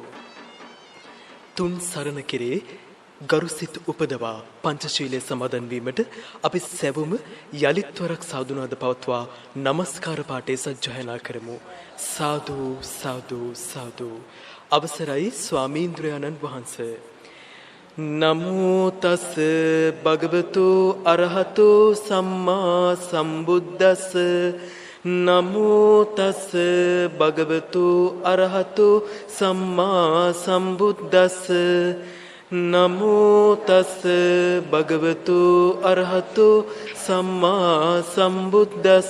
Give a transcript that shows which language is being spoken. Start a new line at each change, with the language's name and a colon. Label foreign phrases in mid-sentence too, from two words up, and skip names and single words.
Sinhala: තුන් සරණ කෙරේ ගරුසිත උපදවා පංචශීලයේ සමාදන් වීමට අපි සැවොම යලිත් වරක් සාදු නාද පවත්වා নমස්කාර පාඨය සජ්ජායනා කරමු. සාදු සාදු සාදු. අවසරයි ස්වාමීන්ද්‍රයන්න් වහන්සේ.
Pali: නමෝ තස් භගවතු අරහතු සම්මා සම්බුද්දස්ස. නමෝ තස් භගවතු අරහතු සම්මා සම්බුද්දස්ස. නමෝ තස් භගවතු අරහතු සම්මා සම්බුද්දස්ස.